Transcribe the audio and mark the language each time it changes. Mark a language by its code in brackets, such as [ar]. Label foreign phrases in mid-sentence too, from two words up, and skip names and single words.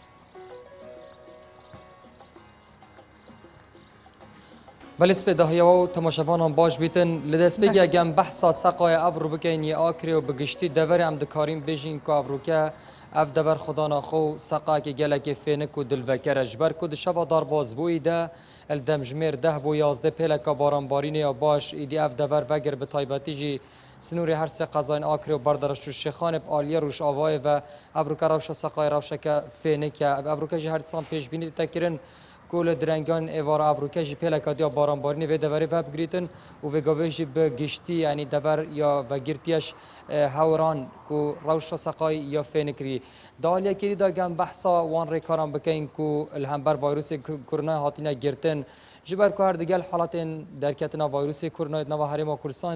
[ku] بەڵێ سپێداهەیەوە و تەماشەوانان باش بیتن لە دەستپێکی ئەگەم بەحسا سەقای ئەڤڕوو بکەین یە ئاکرێ و بگشتی دەڤەری ئەم دکارین بێژین کە ئەڤڕووکە ئەف دەڤەر خوداناخۆ و سەقاکی گەلێکی فێنک و دلڤەکەرە ji ber ku di şeva darbazbûyî de el demjimêr 10 bû 11 pêleka baranbarînê ya baş îdî ev dever vegir bi taybetî jî سنووری هەر سێ قەزایên ئاکرێ و بەردەڕەش و شێخانێ ئالیە ڕۆژئاوایە ve ئەڤروکە ڕەوشە سەقای ڕەوشەکە فێنێکە ئەڤروکە jî her disan pêşbînî ditekirin ku li direngان êvara Evrûkê jî pêleka diya baranbarînê vê deverê ve bigirîtin û vê gavê jî bi giştî yanî dever ya vegirtiyeş hewran ku rewşa seqayî ya fênikirî. Di aliyekê dî de gem behsa wan rêkaran bikein ku li hember vayrosê Kurnayê hatine girtin ji ber ku her digel halatên derketina vayrosê Kurnayê nava Herêma Kurdistanê